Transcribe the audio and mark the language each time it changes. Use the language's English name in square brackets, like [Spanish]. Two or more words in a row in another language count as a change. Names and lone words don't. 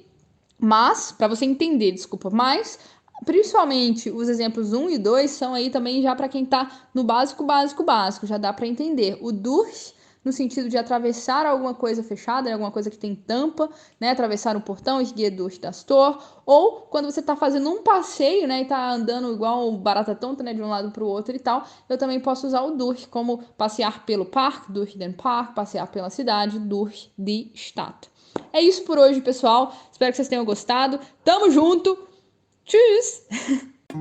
[Portuguese] Mas, para você entender, desculpa, mas principalmente os exemplos 1 e 2 são aí também já para quem está no básico, já dá para entender. O durch, no sentido de atravessar alguma coisa fechada, alguma coisa que tem tampa, né? Atravessar um portão, [German] ich gehe durch das Tor, [Portuguese] ou quando você está fazendo um passeio, né? E está andando igual barata tonta, né? De um lado para o outro e tal, eu também posso usar o durch, como passear pelo parque, [German] durch den Park, [Portuguese] passear pela cidade, [German] durch die Stadt. [Portuguese] É isso por hoje, pessoal. Espero que vocês tenham gostado. Tamo junto! Tschüss!